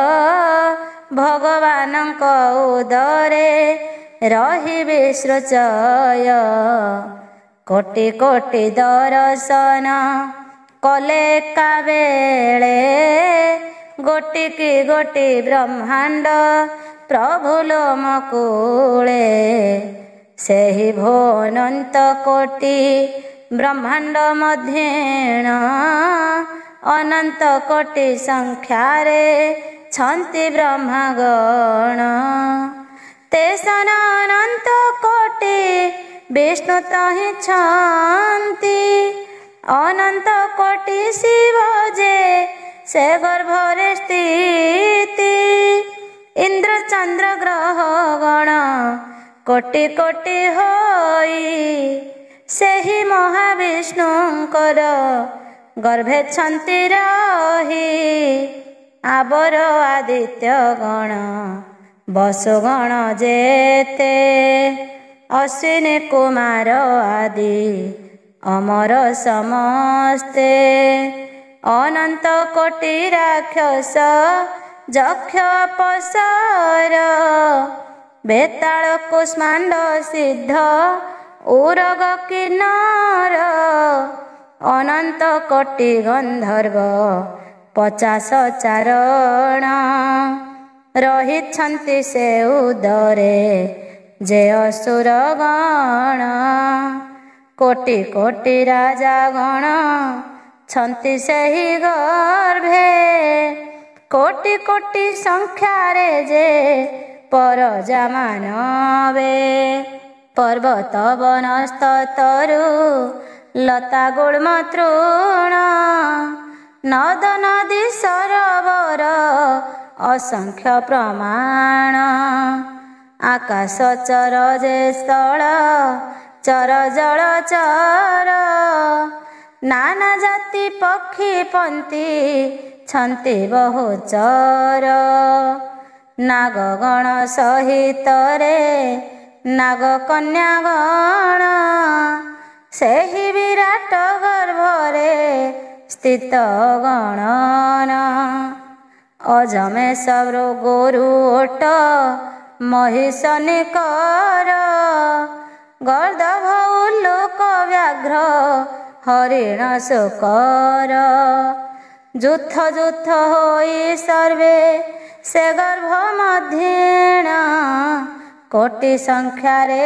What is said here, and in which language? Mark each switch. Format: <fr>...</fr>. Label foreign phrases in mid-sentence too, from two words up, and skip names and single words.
<or>ଭଗବାନଙ୍କ ଉଦରେ ରହୀ ବିସୃଚୟ କୋଟି କୋଟି ଦର୍ଶନ କଲେ କାବେଳେ ଗୋଟୀ କୀ ଗୋଟୀ ବ୍ରହ୍ମାଂଡ ପ୍ରଭୁ ଲୋମକୂଲେ ସେହି ଭୋନଂତ କୋଟି ବ୍ରହ୍ମାଂଡ ମଧ୍ୟେଣ ଅନଂତ କୋଟି ସଂଖ୍ୟାରେ ଛନ୍ତି ବ୍ରହ୍ମଗଣ ତେସନ ଅନଂତ କୋଟି ବିଷ୍ଣୁ ତହି ଛନ୍ତି ଅନଂତ କୋଟି ଶିବ ଜେ ସେ ଗର୍ଭରେ ସ୍ଥିତି ଇଂଦ୍ର ଚଂଦ୍ର ଗ୍ରହ ଗଣ କୋଟି କୋଟି ହୋଈ ସେହି ମହାବିଷ୍ଣୁଂକର ଗର୍ଭେ ଛନ୍ତି ରହୀ ଆବର ଆଦିତ୍ୟ ଗଣ ବସୁଗଣ ଜେତେ ଅଶ୍ବିନୀ କୁମାର ଆଦି ଅମର ସମସ୍ତେ ଅନଂତ କୋଟି ରାକ୍ଷସ ଜକ୍ଷ ଅପସର ବେତାଲ କୁଷ୍ମାଂଡ ସିଦ୍ଧ ଉରଗ କିନ୍ନର ଅନଂତ କୋଟି ଗଂଧର୍ବ 50 ଚାରଣ ରହିଛନ୍ତି ସେ ଉଦରେ ଜେ ଅସୁର ଗଣ କୋଟି କୋଟି ରାଜା ଗଣ ଛନ୍ତି ସେହି ଗର୍ଭେ କୋଟି କୋଟି ସଂଖ୍ୟାରେ ଜେ ପରଜା ମାନବେ ପର୍ବତ ବନସ୍ତରୁ ଲତା ଗୁଲ୍ମ ତୃଣ ନଦ ନଦୀ ସରୋବର ଅସଂଖ୍ୟ ପ୍ରମାଣ ଆକାଶ ଚର ଜେ ସ୍ଥଲ ଚର ଜଲ ଚର ନାନା ଜାତି ପକ୍ଷୀ ପଂତୀ ଛନ୍ତି ବହୁଚର ନାଗଗଣ ସହିତ ରେ ନାଗ କନ୍ୟା ଗଣ ସେହି ବିରାଟ ଗର୍ଭରେ ସ୍ଥିତ ଗଣନ ଅଜମେ ସବ୍ରୋ ଗୋରୁ ଓଟ ମହିଷନିକର ଗର୍ଦଭ ଉଲ୍ଲୂକ ବ୍ୟାଘ୍ର ହରିଣ ଶୁକର ଜୁଥ ଜୁଥ ହୋଈ ସର୍ବେ ସେ ଗର୍ଭ ମଧ୍ୟେଣ କୋଟି ସଂଖ୍ୟାରେ</or>